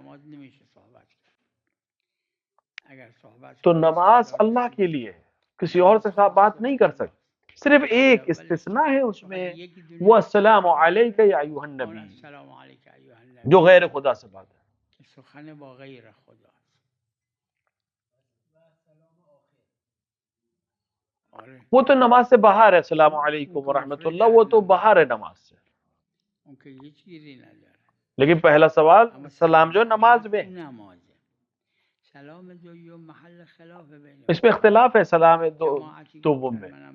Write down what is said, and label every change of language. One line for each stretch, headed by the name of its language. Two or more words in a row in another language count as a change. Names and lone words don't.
Urdu: تو نماز اللہ کے لیے ہے، کسی اور سے صاحب بات نہیں کر سکتے. صرف ایک استثناء ہے اس میں، وہ
Arabic: السلام علیک یا ایھا النبی،
Urdu: جو غیر خدا سے بات ہے.
Persian: سخن با غیر خدا.
Urdu: وہ تو نماز سے باہر ہے.
Arabic: السلام علیکم ورحمۃ اللہ،
Urdu: وہ تو باہر ہے نماز سے. لیکن پہلا سوال سلام جو نماز میں، اس میں اختلاف ہے سلام دوم میں.